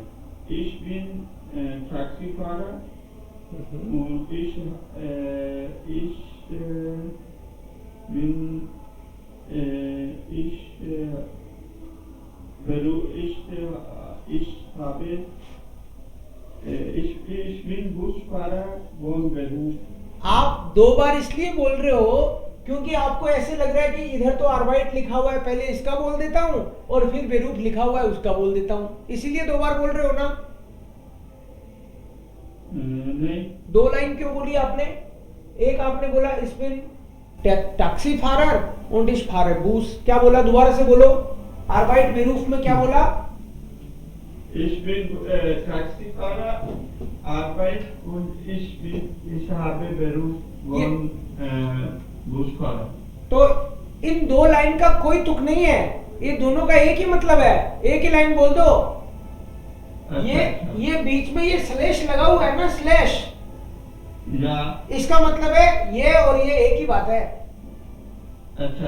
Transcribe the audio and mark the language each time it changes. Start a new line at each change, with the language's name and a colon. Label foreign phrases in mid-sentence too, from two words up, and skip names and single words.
German: Ich bin Taxifahrer und ich bin Busfahrer von Beruf.
Hindi: आप दो बार इसलिए बोल रहे हो क्योंकि आपको ऐसे लग रहा है कि इधर तो आर्बाइट लिखा हुआ है, पहले इसका बोल देता हूं और फिर बेरूफ लिखा हुआ है उसका बोल देता हूं, इसीलिए दो बार बोल रहे हो ना? नहीं। दो लाइन क्यों बोली आपने? एक आपने बोला इसमें
German: Taxifahrer und ich fahre Bus,
Hindi: क्या बोला? दोबारा से बोलो। आर्बाइट बेरूफ में क्या बोला?
German: Ich bin Taxifahrer, Arbeit und ich habe Beruf von Busfahrer.
Hindi: तो इन दो लाइन का कोई तुक नहीं है, ये दोनों का एक ही मतलब है, एक ही लाइन बोल दो। ये बीच में ये स्लैश लगा हुआ है ना, स्लैश, इसका मतलब है ये और ये एक ही बात है। अच्छा।